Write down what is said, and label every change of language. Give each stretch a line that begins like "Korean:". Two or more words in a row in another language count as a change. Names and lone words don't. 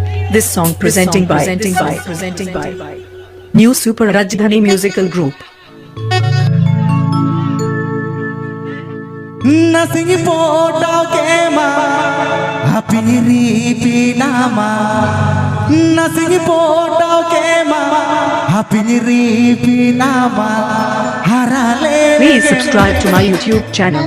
English: This song presenting by New Super Rajdhani Musical Group.
Kok Borok: Nasipotaw kema hapiri pinama Nasipotaw kema hapiri pinama harale
English: Please subscribe to my YouTube channel.